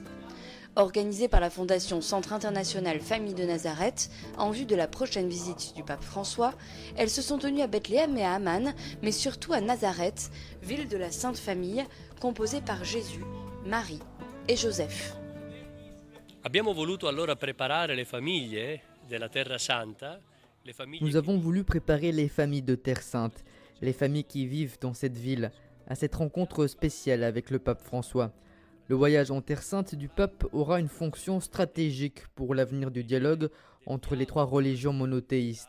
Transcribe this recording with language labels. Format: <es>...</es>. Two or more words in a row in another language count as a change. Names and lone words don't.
<fr>Organisé par la Fondation Centre International Famille de Nazareth, en vue de la prochaine visite du pape François, elles se sont tenues à Bethléem et à Amman, mais surtout à Nazareth, ville de la Sainte Famille, composée par Jésus, Marie et Joseph.</fr> <it>Abbiamo voluto allora preparare le famiglie.</it> <fr>Nous avons voulu préparer les familles de Terre Sainte, les familles qui vivent dans cette ville, à cette rencontre spéciale avec le pape François. Le voyage en Terre Sainte du pape aura une fonction stratégique pour l'avenir du dialogue entre les trois religions monothéistes.</fr>